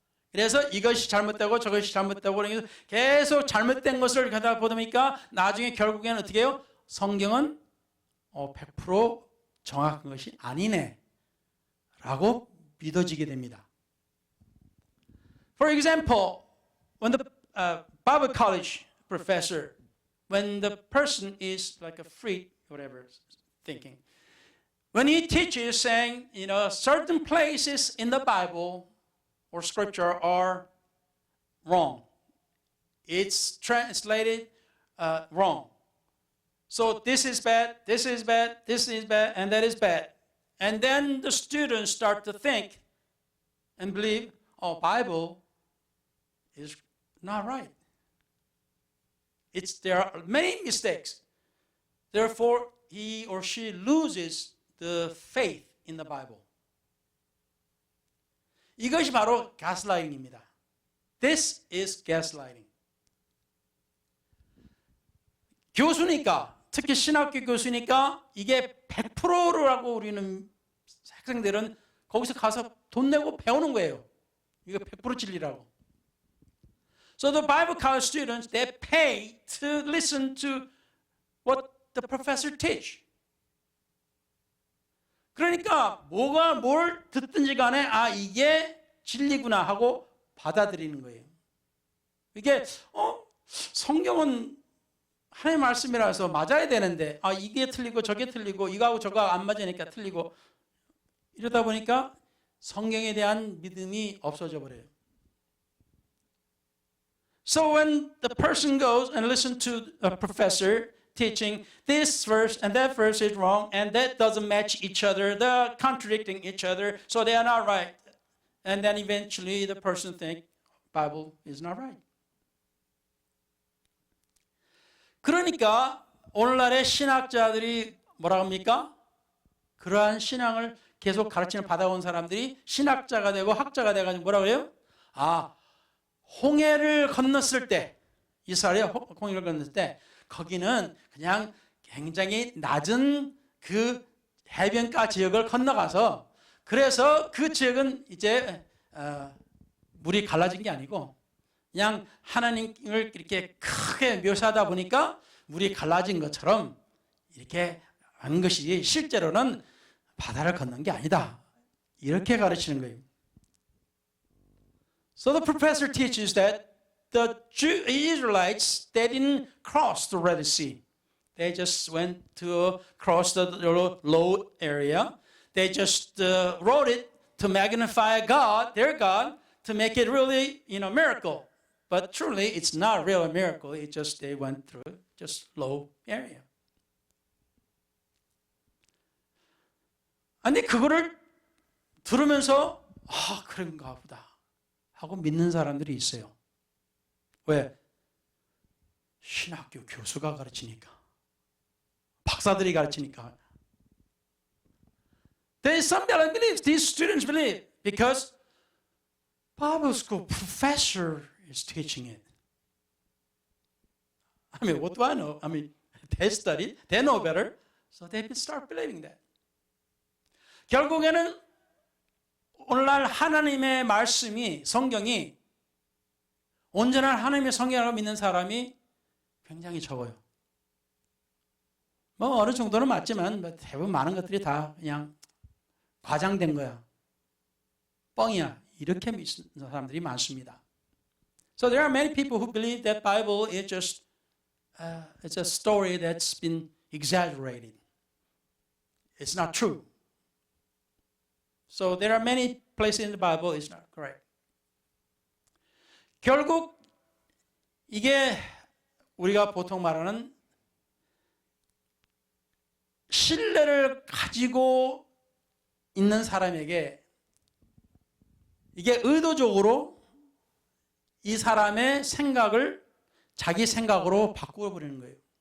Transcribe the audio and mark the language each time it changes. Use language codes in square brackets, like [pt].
[ko] 그래서 이것이 잘못되고 저것이 잘못되고 그러면서 계속 잘못된 것을 가다 보니까 나중에 결국에는 어떻게 해요? 성경은 100% 정확한 것이 아니네 라고 믿어지게 됩니다. [en] For example, when the Bible college professor, when the person is like a freak, whatever, thinking, when he teaches saying, certain places in the Bible or scripture are wrong. It's translated wrong. So this is bad, this is bad, this is bad, and that is bad. And then the students start to think and believe, Bible is not right. There are many mistakes. Therefore, he or she loses the faith in the Bible. [ko] 이것이 바로 gaslighting입니다. [en] This is gaslighting. [ko] 교수니까, 특히 신학교 교수니까 이게 100%라고 우리는 학생들은 거기서 가서 돈 내고 배우는 거예요. 이거 100% 진리라고. [en] So the Bible college students, they pay to listen to what the professor teach. [ko] 그러니까 뭘 듣든지 간에 이게 진리구나 하고 받아들이는 거예요. 이게 성경은 하나님의 말씀이라서 맞아야 되는데 이게 틀리고 저게 틀리고 이거하고 저거 안 맞으니까 틀리고 이러다 보니까 성경에 대한 믿음이 없어져 버려요. [en] So when the person goes and listens to a professor teaching this verse and that verse is wrong and that doesn't match each other, they're contradicting each other, so they are not right. And then eventually the person thinks Bible is not right. [ko] 그러니까 오늘날의 신학자들이 뭐라고 합니까? 그러한 신앙을 계속 가르침을 받아온 사람들이 신학자가 되고 학자가 돼가지고 뭐라고 해요? 홍해를 건넜을 때, 이스라엘이 홍해를 건넜을 때 거기는 그냥 굉장히 낮은 그 해변가 지역을 건너가서 그래서 그 지역은 이제 물이 갈라진 게 아니고 그냥 하나님을 이렇게 크게 묘사하다 보니까 물이 갈라진 것처럼 이렇게 한 것이 실제로는 바다를 건넌 게 아니다. 이렇게 가르치는 거예요. [en] So the professor teaches that the Israelites, they didn't cross the Red Sea. They just went to cross the low area. They just wrote it to magnify God, their God, to make it really, miracle. But truly, it's not really a miracle. It's just they went through just low area. [ko] 근데 그거를 들으면서 그런가 보다 하고 믿는 사람들이 있어요. 왜? 신학교 교수가 가르치니까. 박사들이 가르치니까. [en] There is some that believe, these students believe, because Bible school professor is teaching it. I mean, what do I know? I mean, they study, they know better, so they start believing that. [ko] 결국에는 오늘날 하나님의 말씀이, 성경이 온전한 하나님의 성경을 믿는 사람이 굉장히 적어요. 뭐 어느 정도는 맞지만 대부분 많은 것들이 다 그냥 과장된 거야. 뻥이야. 이렇게 믿는 사람들이 많습니다. [en] So there are many people who believe that Bible is just it's a story that's been exaggerated. It's not true. So there are many places in the Bible it's not correct. [ko] 결국 이게 우리가 보통 말하는 신뢰를 가지고 있는 사람에게 이게 의도적으로 이 사람의 생각을 자기 생각으로 바꾸어 버리는 거예요.